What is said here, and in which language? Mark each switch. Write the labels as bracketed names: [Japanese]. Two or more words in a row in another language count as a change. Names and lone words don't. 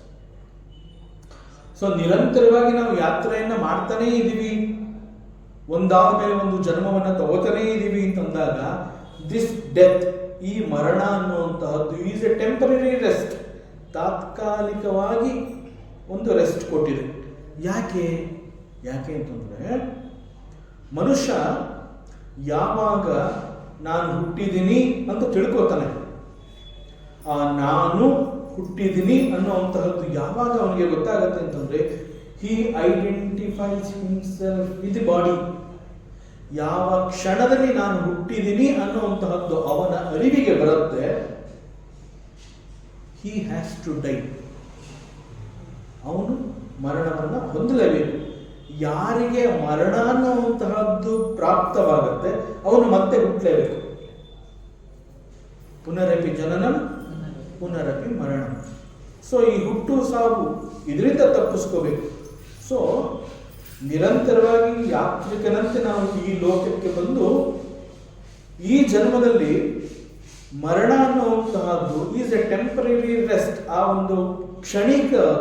[Kannada] ಸೊ ನಿರಂತರವಾಗಿ ನಾವು ಯಾತ್ರೆಯನ್ನು ಮಾಡ್ತಾನೇ ಇದ್ದೀವಿ, ಒಂದಾದ ಮೇಲೆ ಒಂದು ಜನ್ಮವನ್ನು ತಗೋತಾನೇ ಇದ್ದೀವಿ ಅಂತಂದಾಗ [English] this death, [Kannada] ಈ ಮರಣ ಅನ್ನುವಂತಹದ್ದು [English] is a temporary rest, [Kannada] ತಾತ್ಕಾಲಿಕವಾಗಿ ಒಂದು ರೆಸ್ಟ್ ಕೊಟ್ಟಿದೆ. ಯಾಕೆ ಅಂತಂದ್ರೆ ಮನುಷ್ಯ ಯಾವಾಗ ನಾನು ಹುಟ್ಟಿದ್ದೀನಿ ಅಂತ ತಿಳ್ಕೊತಾನೆ, ಆ ನಾನು ಹುಟ್ಟಿದ್ದೀನಿ ಅನ್ನುವಂತಹದ್ದು ಯಾವಾಗ ಅವನಿಗೆ ಗೊತ್ತಾಗತ್ತೆ ಅಂತಂದ್ರೆ [English] he identifies himself with the body. [Kannada] ಯಾವ ಕ್ಷಣದಲ್ಲಿ ನಾನು ಹುಟ್ಟಿದ್ದೀನಿ ಅನ್ನುವಂತಹದ್ದು ಅವನ ಅರಿವಿಗೆ ಬರುತ್ತೆ, [English] he has to die. [Kannada] ಅವನು ಮರಣವನ್ನು ಹೊಂದಲೇಬೇಕು. ಯಾರಿಗೆ ಮರಣ ಅನ್ನುವಂತಹದ್ದು ಪ್ರಾಪ್ತವಾಗುತ್ತೆ ಅವನು ಮತ್ತೆ ಹುಟ್ಟಲೇಬೇಕು. [Sanskrit] ಪುನರಪಿ ಜನನಂ ಪುನರಪಿ ಮರಣ. [Kannada] ಸೊ ಈ ಹುಟ್ಟು ಸಾವು ಇದರಿಂದ ತಪ್ಪಿಸ್ಕೋಬೇಕು. ಸೊ ನಿರಂತರವಾಗಿ ಯಾತ್ರಿಕನಂತೆ ನಾವು ಈ ಲೋಕಕ್ಕೆ ಬಂದು ಈ ಜನ್ಮದಲ್ಲಿ ಮರಣ ಅನ್ನುವಂತಹದ್ದು [English] is a temporary rest, [Kannada] ಆ ಒಂದು ಕ್ಷಣಿಕ ಅದು.